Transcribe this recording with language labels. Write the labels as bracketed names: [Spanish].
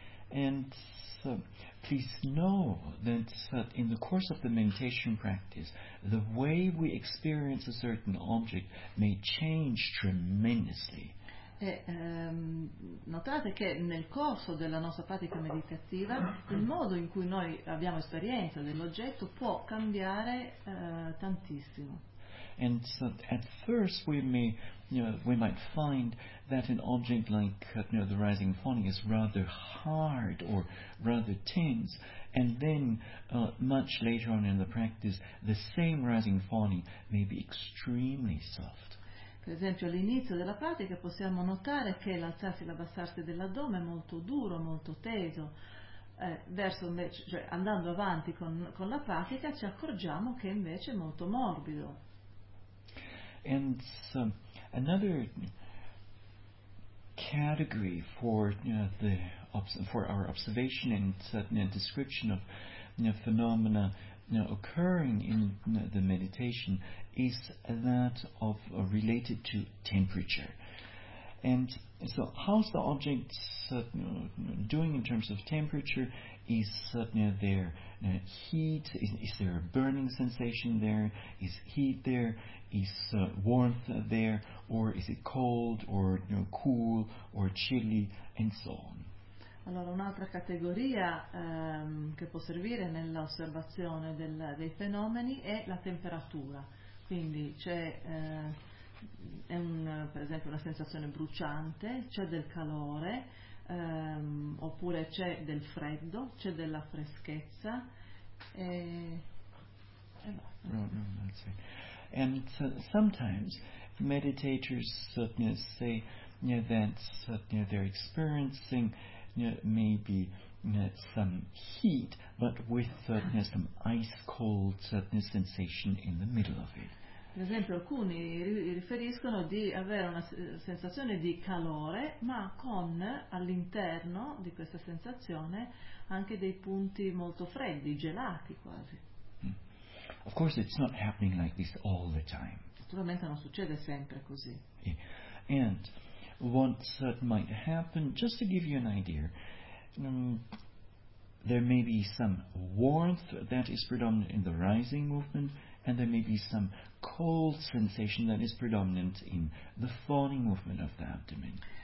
[English] And please know that in the course of the meditation practice, the way we experience a certain object may change tremendously. [Italian] E notate che nel corso della nostra pratica meditativa il modo in cui noi abbiamo esperienza dell'oggetto può cambiare tantissimo. [English] And so at first we may, we might find that an object like the rising and falling is rather hard or rather tense, and then much later on in the practice the same rising and falling may be extremely soft. [Italian] Per esempio all'inizio della pratica possiamo notare che l'alzarsi e l'abbassarsi dell'addome è molto duro, molto teso. verso invece, cioè andando avanti con la pratica, ci accorgiamo che invece è molto morbido. [English] And so another category for our observation and certain description of phenomena occurring in the meditation is that of related to temperature. And so how's the object doing in terms of temperature? Is there heat? Is there a burning sensation there? Is heat there? Is warmth there? Or is it cold or cool or chilly? And so on. [Italian] Allora, un'altra categoria che può servire nell'osservazione dei fenomeni è la temperatura. Quindi c'è... è un, per esempio, una sensazione bruciante, c'è del calore, oppure c'è del freddo, c'è della freschezza, e [English] no. No, that's right. And sometimes meditators say that they're experiencing maybe some heat, but with some ice cold sensation in the middle of it. [Italian] Ad esempio, alcuni riferiscono di avere una sensazione di calore, ma con all'interno di questa sensazione anche dei punti molto freddi, gelati quasi. [English] Of course it's not happening like this all the time. [Italian] Naturalmente non succede sempre così. [English] Yeah. And what might happen, just to give you an idea, there may be some warmth that is predominant in the rising movement, and there may be some cold sensation that is predominant in the falling movement of the abdomen.